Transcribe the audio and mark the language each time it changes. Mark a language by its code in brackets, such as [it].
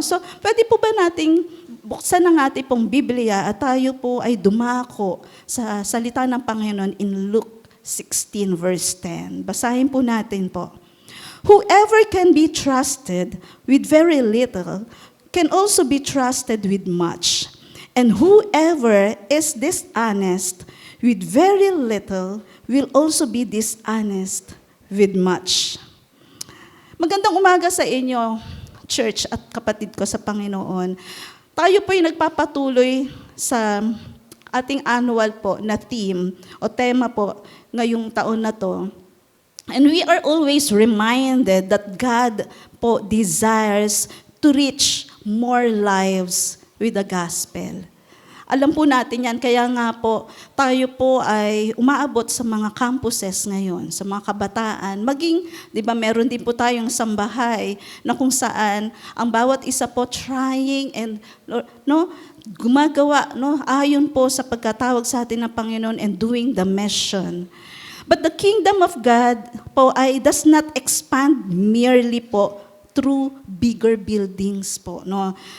[tl] So, pwede po ba nating buksan ang ating pong Biblia at tayo po ay dumako sa salita ng Panginoon [en] in Luke 16 verse 10. [tl] Basahin po natin po. [en] Whoever can be trusted with very little can also be trusted with much. And whoever is dishonest with very little will also be dishonest with much. [tl] Magandang umaga sa inyo, church at kapatid ko sa Panginoon. Tayo po ay nagpapatuloy sa ating annual po na theme o tema po ngayong taon na to. [en] And we are always reminded that God po desires to reach more lives with the gospel. [tl] Alam po natin yan, kaya nga po tayo po ay umaabot sa mga campuses ngayon, sa mga kabataan. Maging, di ba, meron din po tayong sambahay na kung saan ang bawat isa po trying and gumagawa ayon po sa pagkatawag sa atin ng Panginoon [en] and doing the mission. But the kingdom of God po ay does not expand merely po through bigger buildings po, no?